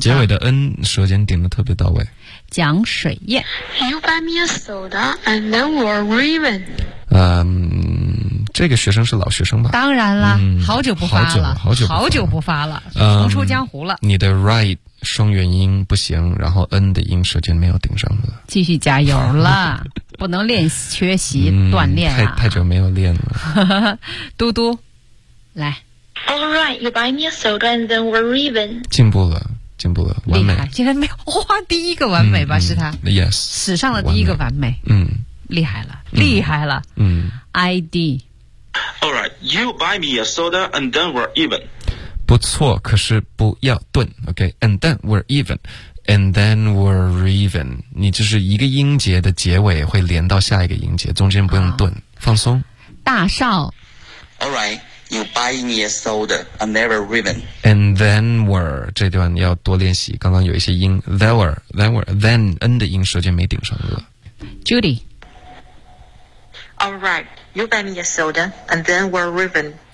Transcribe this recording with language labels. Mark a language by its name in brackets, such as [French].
[Chinese] 结尾的 n 舌尖顶的特别到位。蒋水燕 [English] You buy me a soda and then we're raven [Chinese] 嗯，这个学生是老学生吧当然了、嗯、好久不发了好久不发了重出江湖了、嗯、你的 right 双元音不行然后 n 的音舌尖没有顶上的继续加油了不能练缺席锻炼、啊嗯、太久没有练了嘟嘟来 [English] All right you buy me a soda and then we're raven [Chinese] 进步了进步了，完美！竟然没有哇，第一个完美吧？嗯、是他 [English] ，yes， [Chinese] 史上的第一个完美，嗯，厉害了，厉害了，嗯 [English] ，ID。 All right, you buy me a soda and then we're even。 [Chinese] 不错，可是不要顿 ，OK？ [English] And then we're even, [Chinese] and then we're even。你就是一个音节的结尾会连到下一个音节，中间不用顿，放松。大少 [English] ，All right。 You buy me a soda, and then we're ribbon. And then we're [Chinese] 这段要多练习。刚刚有一些音 ，then n 的音舌尖没顶上颚。 [English] Judy, all right, you buy me a soda, and then we're ribbon.